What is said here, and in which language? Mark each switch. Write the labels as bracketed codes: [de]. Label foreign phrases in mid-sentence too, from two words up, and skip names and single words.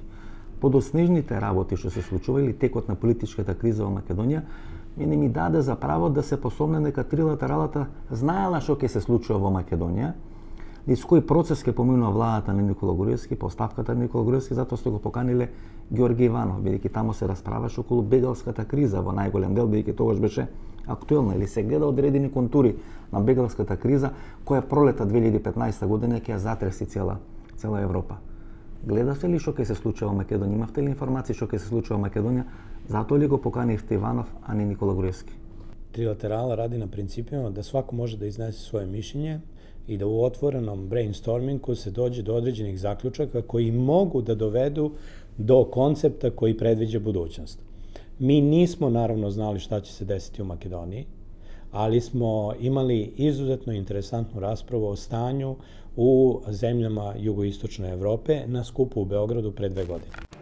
[mk] Подоснежните работи што се случували, текот на политичката криза во Македонија, мене ми даде за право да се посомне дека трилатералата знаела што ќе се случува во Македонија, низ кој процес ќе поминува владата на Никола Груевски, поставката на Никола Груевски, затоа што го поканиле Георги Иванов, бидејќи таму се расправаше околу бегалската криза во најголем дел, бидејќи тогаш беше актуелна или се гледа одредени контури на бегалската криза, која пролета 2015 година ќе ја затреси цела Европа. Гледате ли што ќе се случува во Македонија? Имавте ли информации што ќе се случува во Македонија? Затоа ли го поканивте Иванов, а не Никола Груевски? [sr] Trilaterala radi na principima da svako može da iznese svoje mišljenje i da u otvorenom brainstormingu se dođe do određenih zaključaka koji mogu da dovedu do koncepta koji predviđa budućnost. Mi nismo naravno znali šta će se desiti u Makedoniji, ali smo imali izuzetno interesantnu raspravu o stanju u zemljama jugoistočne Evrope na skupu u Beogradu pre 2 godine.